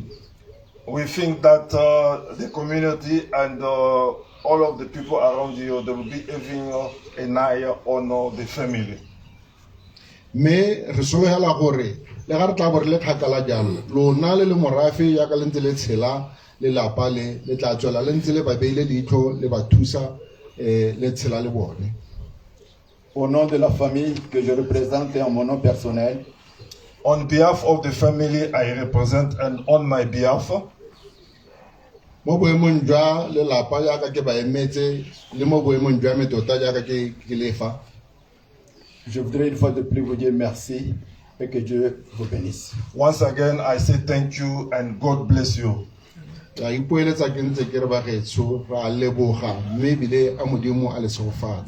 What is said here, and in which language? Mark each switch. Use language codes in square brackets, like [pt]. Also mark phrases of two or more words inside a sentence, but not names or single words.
[en] we think that the community and all of the people around you, they will be having an eye on the family. [tn] mme re sologela gore le ga re tla bo re le kgakala jalo lona le morafe ya ka le ntse le tshela lelapa le tla tswela le ntse le ba beile leitlho le ba thusa le tshela le bone. [fr] Au nom de la famille que je représente et en mon nom personnel, [en] On behalf of the family I represent and on my behalf, [tn] Mo boemong jwa lelapa jaaka ke ba emetse le mo boemong jwa me tota jaaka ke lefa, [fr] je voudrais une fois de plus vous dire merci et que Dieu vous bénisse. [en] once again I say thank you and God bless you. [tn] ra ipoeletsa ke ntse ke re ba gaetsho ra leboga mme ebile a modimo a le segofatse.